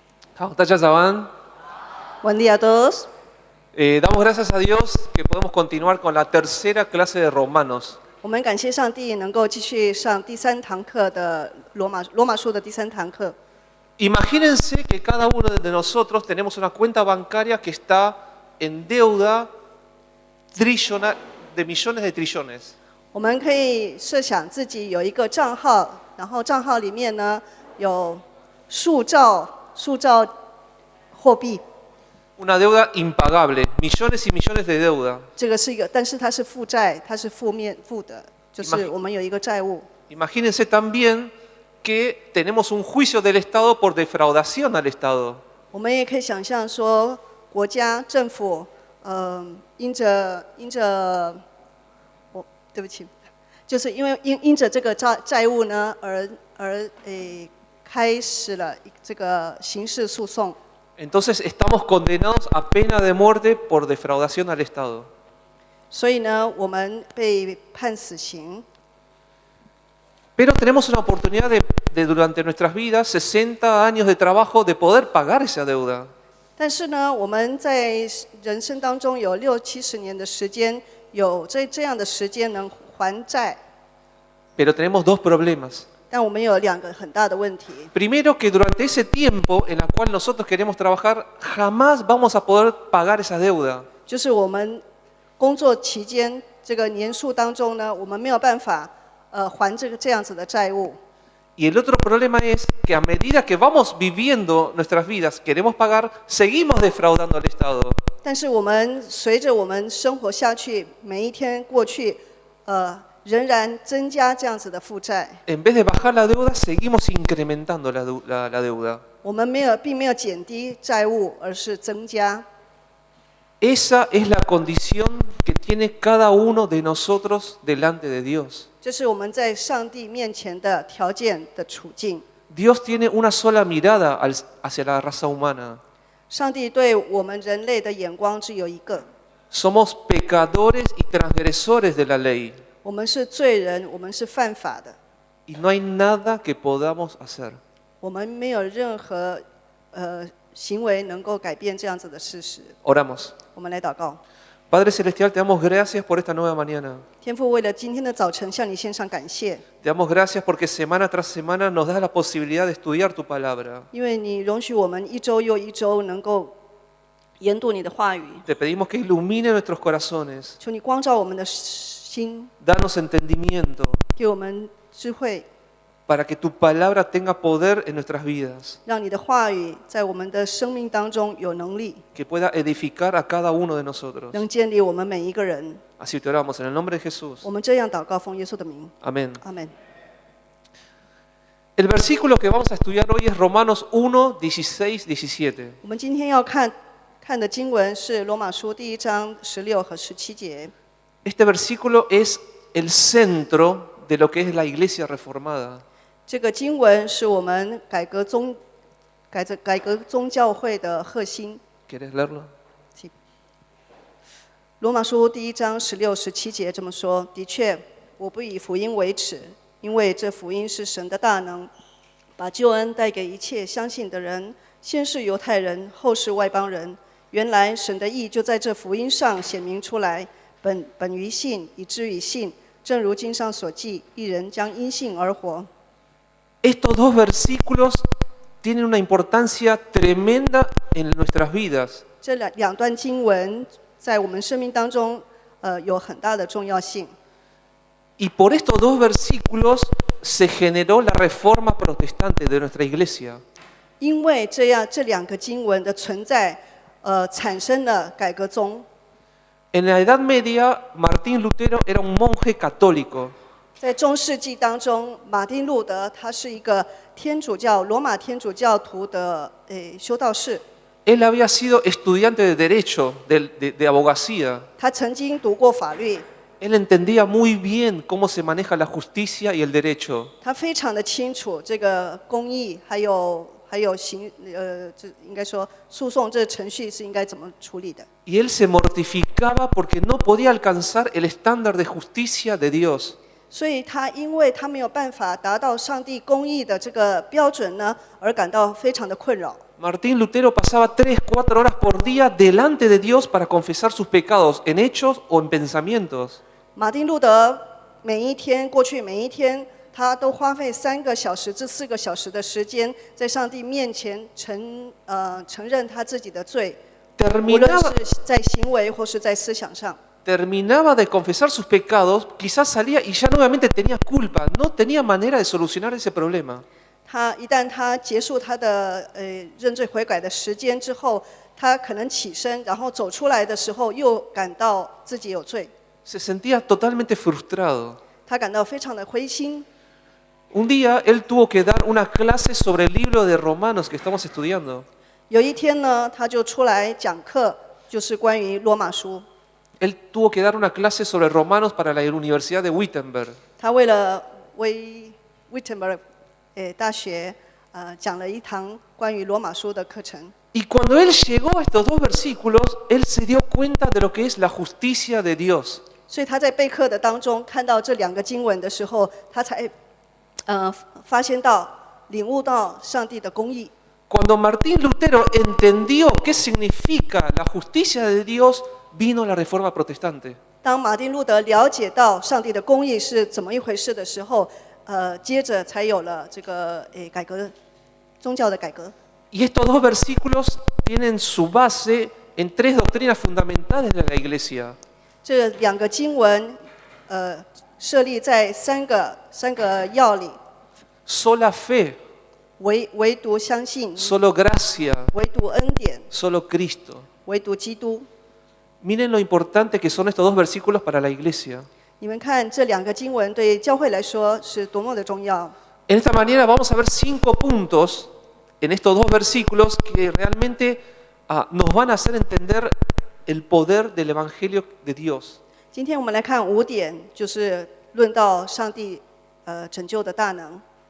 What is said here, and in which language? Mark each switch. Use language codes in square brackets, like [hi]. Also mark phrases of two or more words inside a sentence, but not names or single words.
[zh] 好，大家早安。 [es] Buen día a todos. Damos gracias a Dios que podemos continuar con la tercera clase de Romanos. [zh] 我们感谢上帝能够继续上第三堂课的罗马书的第三堂课。 [es] Imagínense que cada uno de nosotros tenemos una cuenta bancaria que está en deuda de millones de trillones. [zh] 我们可以设想自己有一个账号，然后账号里面呢有数兆货币。 [es] Una deuda impagable, millones y millones de deuda. [zh] 这个是一个，但是它是负债，它是负的，就是我们有一个债务。 [es] Imagínense también que tenemos un juicio del Estado por defraudación al Estado. [zh] 我们也可以想象说，国家政府，因着，对不起，就是因着这个债务呢，而开始了这个刑事诉讼。 [es] Entonces estamos condenados a pena de muerte por defraudación al Estado. [zh] 所以呢，我们被判死刑。 [es] Pero tenemos una oportunidad de durante nuestras vidas, 60 años de trabajo, de poder pagar esa deuda. [zh] 但是呢，我们在人生当中有60-70年的时间，有这样的时间能还债。 [es] Pero tenemos dos problemas. [zh] 但我们有2个很大的问题。 [es] Primero, que durante ese tiempo en el cual nosotros queremos trabajar, jamás vamos a poder pagar esa deuda. [zh] 就是我们工作期间这个年数当中呢，我们没有办法还这样子的债务。 [es] Y el otro problema es que a medida que vamos viviendo nuestras vidas, queremos pagar, seguimos defraudando al Estado. [zh] 但是我们随着我们生活下去，每一天过去，仍然增加这样子的负债。 [es] En vez de bajar la deuda, seguimos incrementando la deuda. [zh] 我们并没有减低债务，而是增加。 [es] Esa es la condición que tiene cada uno de nosotros delante de Dios. [zh] 这是我们在上帝面前的条件的处境。 [es] Dios tiene una sola mirada hacia la raza humana. [zh] 上帝对我们人类的眼光只有一个， [es] Somos pecadores y transgresores de la ley. [zh] 我们是罪人，我们是犯法的， [es] Y no hay nada que podamos hacer. [zh] 我们没有任何行为能够改变这样子的事实。 [es] Oramos. [zh] 我们来祷告。 [es] Padre Celestial, te damos gracias por esta nueva mañana. [zh] 天父，为了今天的早晨向你献上感谢， [es] Te damos gracias porque semana tras semana nos das la posibilidad de estudiar tu palabra. [zh] 因为你容许我们一周又一周能够研读你的话语， [es] Te pedimos que ilumine nuestros corazones, [zh] 求你光照我们的心， [es] danos entendimiento [zh] 给我们智慧， [es] para que tu palabra tenga poder en nuestras vidas, [zh] 让你的话语在我们的生命当中有能力， [es] que pueda edificar a cada uno de nosotros. [zh] 能建立我们每一个人。 [es] Así te oramos en el nombre de Jesús. [zh] 我们这样祷告，奉耶稣的名， [es] Amén. [zh] 阿门。 [es] El versículo que vamos a estudiar hoy es Romanos 1, 16, 17. [zh] 我们今天要看的经文是罗马书第1章16和17节。 [es] Este versículo es el centro de lo que es la iglesia reformada. [zh] 这个经文是我们改革宗教会的核心。 [es] ¿Quieres leerlo? [zh] 罗马书第1章16、17节这么说：的确，我不以福音为耻，因为这福音是神的大能，把救恩带给一切相信的人，先是犹太人，后是外邦人。原来神的义就在这福音上显明出来，本于信，以至于信。正如经上所记，一人将因信而活。 [es] Estos dos versículos tienen una importancia tremenda en nuestras vidas. [zh] 这两段经文在我们生命当中，有很大的重要性。 [es] Y por estos dos versículos se generó la reforma protestante de nuestra iglesia. [zh] 因为这2个经文的存在，产生了改革宗。 [es] En la Edad Media, Martín Lutero era un monje católico. [zh] 在中世纪当中，马丁路德他是一个罗马天主教徒的修道士。 [es] Él había sido estudiante de derecho, de abogacía. [zh] 他曾经读过法律， [es] Él entendía muy bien cómo se maneja la justicia y el derecho. [zh] 他非常的清楚这个公义，还有这应该说诉讼这个程序是应该怎么处理的。 [es] Y él se mortificaba porque no podía alcanzar el estándar de justicia de Dios. [zh] 所以他因为他没有办法达到上帝公义的这个标准呢，而感到非常的困扰。 [es] Martín Lutero pasaba 3, 4 horas por día delante de Dios para confesar sus pecados en hechos o en pensamientos. [zh] 马丁路德过去每一天，他都花费3个小时至4个小时的时间，在上帝面前承认他自己的罪，无论 [es] Terminaba, [zh] 是在行为或是在思想上。 [es] terminaba de confesar sus pecados, quizás salía y ya nuevamente tenía culpa, no tenía manera de solucionar ese problema. [zh] 一旦他结束他的认罪悔改的时间之后，他可能起身，然后走出来的时候又感到自己有罪， [es] Se sentía totalmente frustrado. [zh] 他感到非常的灰心。 [es] Un día él tuvo que dar una clase sobre el libro de Romanos que estamos estudiando. [zh] 有一天呢，他就出来讲课，就是关于罗马书。 [es] Él tuvo que dar una clase sobre Romanos para la Universidad de Wittenberg. [zh] 他为了Wittenberg 大学讲了一堂关于罗马书的课程。 [es] Y cuando él llegó a estos 2 versículos, él se dio cuenta de lo que es la justicia de Dios. [zh] 所以他在备课的当中看到这2个经文的时候，他才发现到、领悟到上帝的公义。 [es] Cuando Martín Lutero entendió qué significa la justicia de Dios, vino la Reforma Protestante. [zh] 当马丁路德了解到上帝的公义是怎么一回事的时候，接着才有了这个改革宗教的改革。 [es] Y estos 2 versículos tienen su base en 3 doctrinas fundamentales de la Iglesia. [zh] 这2个经文，设立在三个要理： [es] Sola fe, [zh] 唯独相信， [es] solo gracia, [zh] 唯独恩典， [es] solo Cristo. [zh] 唯独基督。 [es] Miren lo importante que son estos 2 versículos para la Iglesia. [zh] 你们看这2个经文对教会来说是多么的重要。 [es] En esta manera vamos a ver 5 puntos en estos 2 versículos que realmente nos van a hacer entender el poder del Evangelio de Dios. [zh] 今天我们来看5点，就是论到上帝拯救的大能。